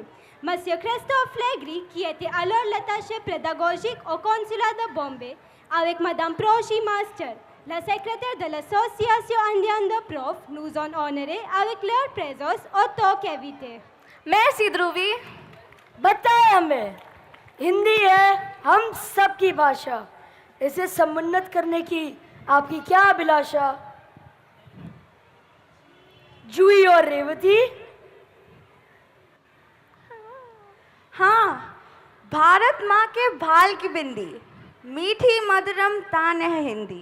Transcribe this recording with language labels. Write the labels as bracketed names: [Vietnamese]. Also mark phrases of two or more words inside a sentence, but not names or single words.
[French] Monsieur Christophe Legri, qui était alors l'attaché pédagogique au consulat de Bombay, avec Madame Proshi Master, la secrétaire de l'Association indienne de profs, nous ont honorés avec leur présence au talk invité. Merci Dhruvi. [Hindi] बताएं हमें, हिंदी है हम सबकी भाषा, इसे समुन्नत करने की आपकी क्या अभिलाषा? जूही और रेवती? हाँ, भारत माँ के भाल की बिंदी, मीठी मधुरम तान है हिंदी।